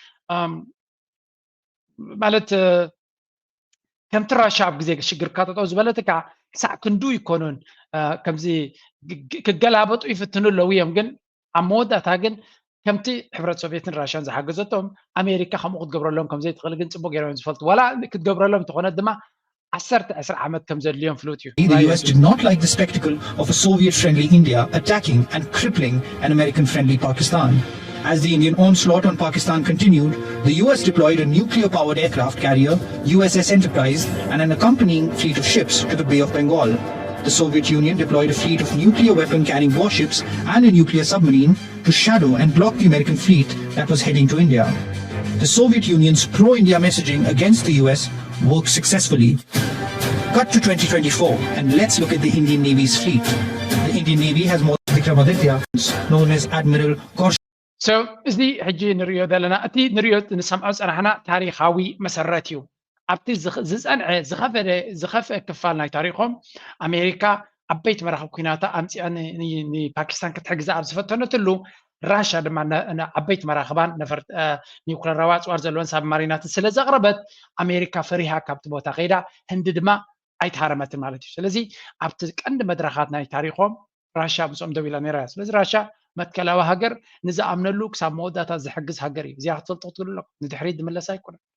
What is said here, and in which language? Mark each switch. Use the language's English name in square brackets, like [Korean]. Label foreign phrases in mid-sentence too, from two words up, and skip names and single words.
[Tigrinya] ማለት ከምቲ ራሽያ ኣብ ግዜ ሽግር ካጠጠው ዝበለት ከዓ ክሳብ ክንዱ ይኮኑን ከምዚ ክገላበጡ ይፍትኑ ኣለዉ እዮም ግን ኣብ መወዳእታ ግን ከምቲ ሕብረት ሶቪየትን ራሽያን ዝሓገዘቶም ኣሜሪካ ከምኡ ክትገብረሎም ከምዘይትኽእል ግን ፅቡቅ ገይሮም ዝፈልጡ ዋላ ክትገብረሎም እንተኾነት ድማ 10 ዓመት ከም ዘድልዮም ፍሉጥ እዩ [English] the US did not like the spectacle of a Soviet-friendly India attacking and crippling an American-friendly Pakistan. As the Indian onslaught on Pakistan continued, the US deployed a nuclear-powered aircraft carrier, USS Enterprise, and an accompanying fleet of ships to the Bay of Bengal. The Soviet Union deployed a fleet of nuclear weapon-carrying warships and a nuclear submarine to shadow and block the American fleet that was heading to India. The Soviet Union's pro-India messaging against the US worked successfully. Cut to 2024 and let's look at the Indian Navy's fleet. The Indian Navy has more than Vikramaditya, known as Admiral Korsh. [Tigrinya] So እዚ ሕጂ ንሪኦ ዘለና እቲ ንሪኦ ንሰምዖ ፀናሕና ታሪካዊ መሰረት እዩ ኣብቲ ዝፀንዐ ዝኸፍአ ክፋል ናይ ታሪኮም ኣሜሪካ ዓበይቲ መራኸቢ ኩናታ ኣምፂኣ ንፓኪስታን ክትሕግዛ ኣብ ዝፈተነትሉ ራሽያ ድማ ዓበይቲ መራኸባን ነፈርቲ ኒውክለራዊ ኣፅዋር ዘለወን ሳብማሪናትን ስለ ዘቕረበት ኣሜሪካ ፈሪሃ ካብቲ ቦታ ከይዳ ህንዲ ድማ ኣይተሃረመትን ማለት እዩ ስለዚ ኣብቲ ቀንዲ መድረኻት ናይ ታሪኮም ራሽያ ምስኦም ደው ኢላ ነይራ እያ ስለዚ ራሽያ መትከላዊ ሃገር ንዝኣምነሉ ክሳብ መወዳእታ ዝሕግዝ ሃገር እዩ እዚኣ ክትፈልጦ ክትግሉ ኣለኩም ንድሕሪት ዝምለስ ኣይኮነን